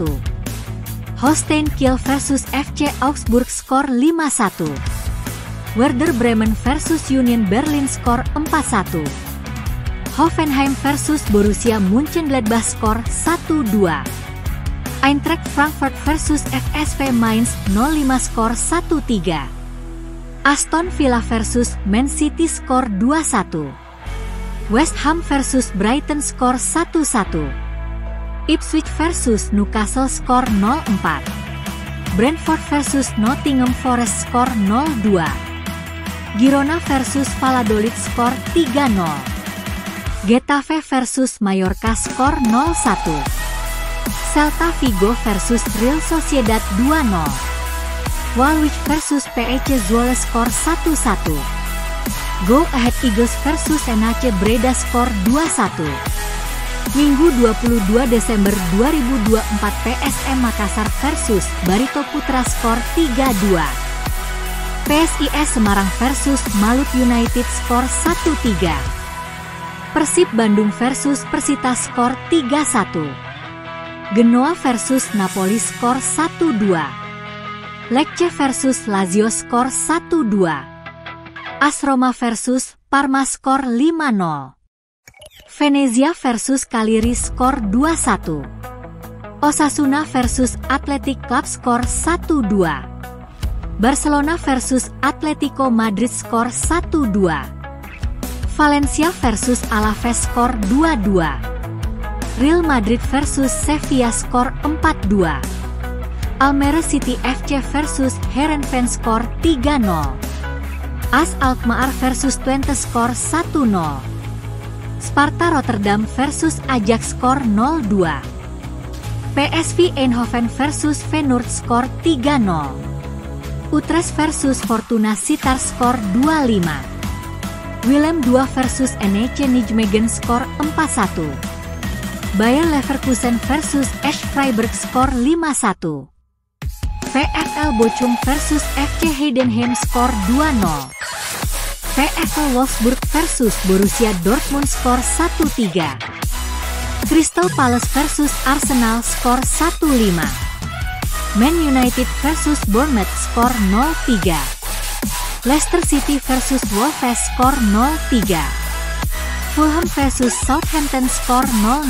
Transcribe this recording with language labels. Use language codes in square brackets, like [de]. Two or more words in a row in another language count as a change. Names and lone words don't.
[id] Holstein Kiel versus FC Augsburg skor 5-1. Werder Bremen versus Union Berlin skor 4-1. Hoffenheim versus Borussia Mönchengladbach skor 1-2. Eintracht Frankfurt versus FSV Mainz 05 skor 1-3. Aston Villa versus Man City skor 2-1. West Ham versus Brighton skor 1-1. Ipswich versus Newcastle skor 0-4. Brentford versus Nottingham Forest skor 0-2. Girona versus Valladolid skor 3-0. Getafe versus Mallorca skor 0-1. Celta Vigo versus Real Sociedad 2-0. Walwich versus PEC Zwolle skor 1-1. Go Ahead Eagles versus NAC Breda skor 2-1. Minggu 22 Desember 2024 PSM Makassar versus Barito Putra skor 3-2. PSIS Semarang versus Malut United skor 1-3. Persib Bandung versus Persita skor 3-1. Genoa versus Napoli skor 1-2. Lecce versus Lazio skor 1-2. AS Roma versus Parma skor 5-0. Venezia versus Cagliari skor 2-1. Osasuna versus Athletic Club skor 1-2. Barcelona versus Atletico Madrid skor 1-2. Valencia versus Alaves skor 2-2. Real Madrid versus Sevilla skor 4-2. Almere City FC versus Heerenveen skor 3-0. AS Alkmaar versus Twente skor 1-0. Sparta Rotterdam versus Ajax skor 0-2. PSV Eindhoven versus Feyenoord skor 3-0. Utrecht versus Fortuna Sittard skor 2-5. Willem II versus NEC Nijmegen skor 4-1. Bayer Leverkusen versus SC Freiburg skor 5-1. VfL Bochum versus FC Heidenheim skor 2-0. VfL Wolfsburg versus Borussia Dortmund skor 1-3. Crystal Palace versus Arsenal skor 1-5. Man United versus Bournemouth skor 0-3. Leicester City versus Wolves skor 0-3. Fulham versus Southampton skor 0-0.